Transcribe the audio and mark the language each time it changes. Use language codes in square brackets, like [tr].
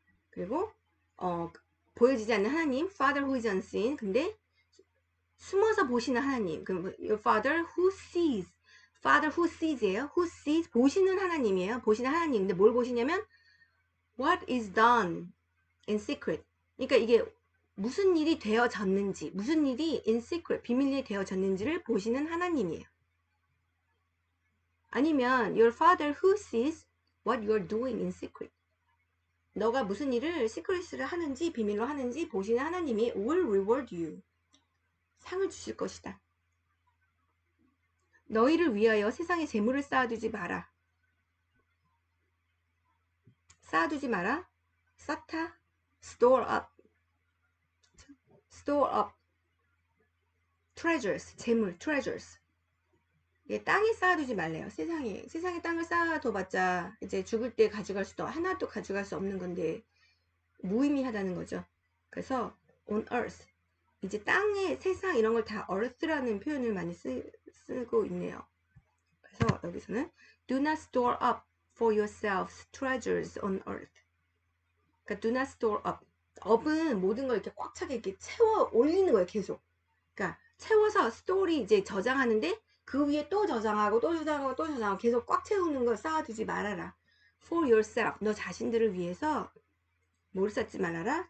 [ko] 그리고 보여지지 않는 하나님. [en] father who is unseen. [ko] 근데 숨어서 보시는 하나님. 그럼 [en] your father who sees. father who sees예요. who sees. [ko] 보시는 하나님이에요. 보시는 하나님. 근데 뭘 보시냐면 [en] what is done in secret. [ko] 그러니까 이게 무슨 일이 되어졌는지, 무슨 일이 [en] in secret, [ko] 비밀리에 되어졌는지를 보시는 하나님이에요. [en] 아니면 your father who sees what you are doing in secret. [ko] 너가 무슨 일을 시크릿을 하는지 비밀로 하는지 보시는 하나님이 [en] will reward you. [ko] 상을 주실 것이다. 너희를 위하여 세상에 재물을 쌓아두지 마라. 쌓아두지 마라. 쌓다. [en] store up. store up. treasures. [ko] 재물. [en] treasures. [ko] 땅에 쌓아두지 말래요. 세상에 땅을 쌓아둬봤자 이제 죽을 때 가져갈 수도 하나도 가져갈 수 없는 건데 무의미하다는 거죠. 그래서 [en] on earth. [ko] 이제 땅에 세상 이런 걸 다 earth라는 표현을 많이 쓰고 있네요. 그래서 여기서는 [en] do not store up for yourselves treasures on earth. [ko] 그러니까 [en] do not store up. [ko] up은 모든 걸 이렇게 꽉 차게 이렇게 채워 올리는 거예요. 계속. 그러니까 채워서 스토리 이제 저장하는데 그 위에 또 저장하고 또 저장하고 또 저장하고 계속 꽉 채우는 걸 쌓아두지 말아라. [en] For yourself. [ko] 너 자신들을 위해서 뭘 쌓지 말아라?